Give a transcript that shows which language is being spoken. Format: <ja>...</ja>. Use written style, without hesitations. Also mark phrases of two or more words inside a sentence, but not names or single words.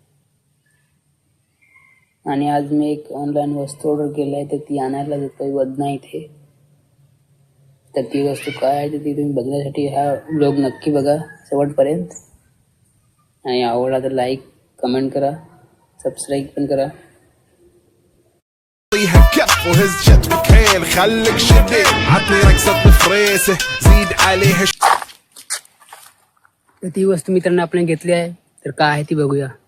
<mr>आणि आज मी एक ऑनलाईन वस्तू ऑर्डर केली आहे, तर ती आणायला जातोय वदना इथे. तर ती वस्तू काय आहे ती तुम्ही बघण्यासाठी हा व्लॉग नक्की बघा शेवटपर्यंत. आणि आवडला तर</mr> <en>like comment</en> <mr>करा, सबस्क्राईब पण करा.</mr> <ar>كف وهز وكيل خليك شديد عطني رقصة فريسة زيد عليها.</ar> <mr>तर ती वस्तू मित्रांनो आपण घेतली आहे, तर काय आहे ती बघूया.</mr>